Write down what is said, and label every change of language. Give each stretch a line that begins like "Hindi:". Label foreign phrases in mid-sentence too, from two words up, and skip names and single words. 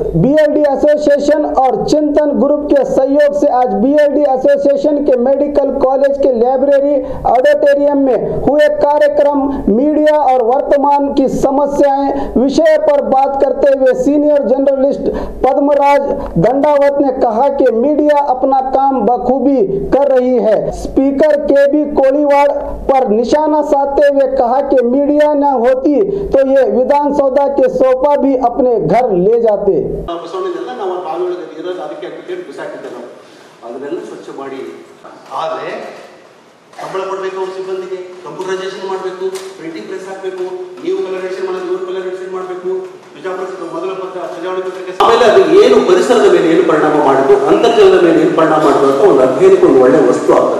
Hindi: बीएलडी एसोसिएशन और चिंतन ग्रुप के सहयोग से आज बीएलडी एसोसिएशन के
English: medical college
Hindi: के
English: library auditorium
Hindi: में हुए कार्यक्रम मीडिया और वर्तमान की समस्याएं विषय पर बात करते हुए
English: senior journalist
Hindi: पद्मराज दंडावत ने कहा कि मीडिया अपना काम बखूबी कर रही है। स्पीकर केबी कोलीवाड़ पर निशाना साधते हुए कहा कि मीडिया न होती तो ये विधानसभा के सोफा भी अपने घर ले जाते।
Kannada: ಸಂಬಳ ಕೊಡಬೇಕು, ಅವ್ರ ಸಿಬ್ಬಂದಿಗೆ ಕಂಪ್ಯೂಟರೈಸೇಷನ್ ಮಾಡಬೇಕು,
English: printing press
Kannada: ಹಾಕಬೇಕು, ನೀವು ಕಲರೇಷನ್ ಮಾಡೋದು, ಇವರು ಕಲರೇಷನ್ ಮಾಡಬೇಕು, ಬಿಜಾಪುರ ಮೊದಲ ಚುನಾವಣೆ ಪತ್ರಿಕೆ. ಆಮೇಲೆ ಅದು ಏನು ಪರಿಸರದ ಮೇಲೆ ಏನು ಪರಿಣಾಮ ಮಾಡಿತು, ಅಂತರ್ಜಲದ ಮೇಲೆ ಏನು ಪರಿಣಾಮ ಮಾಡಿತು ಅಂತ ಒಂದು ಅಧ್ಯಯನಕ್ಕೆ ಒಂದು ಒಳ್ಳೆ ವಸ್ತು ಆಗ್ತದೆ.